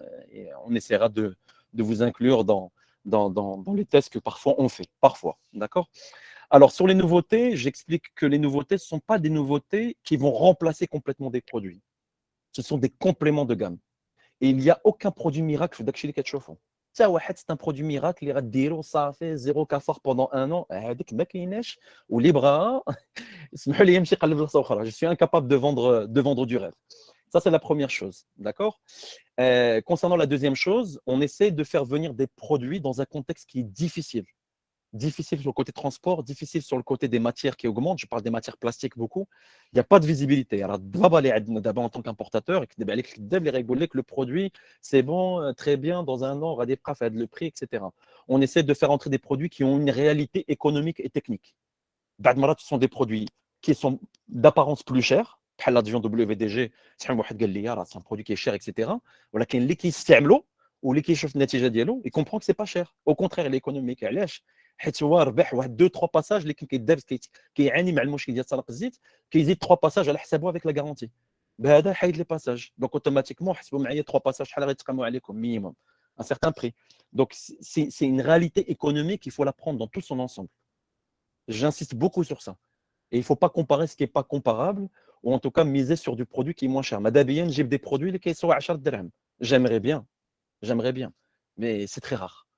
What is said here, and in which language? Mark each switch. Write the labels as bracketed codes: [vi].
[fr] Et on essaiera de vous inclure dans les tests que parfois on fait. Parfois, d'accord? Alors, sur les nouveautés, j'explique que les nouveautés ne sont pas des nouveautés qui vont remplacer complètement des produits. Ce sont des compléments de gamme. Et il n'y a aucun produit miracle [ar] في داكشي اللي كتشوفوا. حتى واحد [fr] c'est un produit miracle [ar] اللي غديرو صافي زيرو كافار [fr] pendant un an [ar] هذيك ما كايناش واللي بغاها اسمحوا لي يمشي يقلب بلاصه اخرى. [fr] Je suis incapable de vendre du rêve. Ça, c'est la première chose. D'accord? Concernant la deuxième chose, on essaie de faire venir des produits dans un contexte qui est difficile. Difficile sur le côté transport, difficile sur le côté des matières qui augmentent. Je parle des matières plastiques beaucoup. Il n'y a pas de visibilité. Alors, d'abord en tant qu'importateur, le produit, c'est bon, très bien, dans un an, on aura des prix, le prix, etc. On essaie de faire entrer des produits qui ont une réalité économique et technique. Ce sont des produits qui sont d'apparence plus chers. L'addition WDG, c'est un produit qui est cher, etc. [ar] ولكن اللي كيستعملوا واللي كيشوف النتيجه ديالو يكمبرون [fr] que c'est pas cher. Au contraire, il est économique. [ar] علاش؟ حيت هو ربح واحد 2-3 باساج اللي كيدار كيعاني مع المشكل ديال سرق الزيت كيزيد 3 باساج على حسابه [fr] avec la garantie. [ar] بهذا حيد لي باساج. [fr] Donc automatiquement [ar] حسبوا معايا 3 باساج شحال غيتقاموا عليكم [fr] minimum un certain prix. Donc c'est une réalité économique, il faut la prendre dans tout son ensemble. J'insiste beaucoup sur ça. Et il ne faut pas comparer ce qui n'est pas comparable, ou en tout cas miser sur du produit qui est moins cher. Madabiyen, j'ai des produits qui sont à 10 dirhams. J'aimerais bien, mais c'est très rare.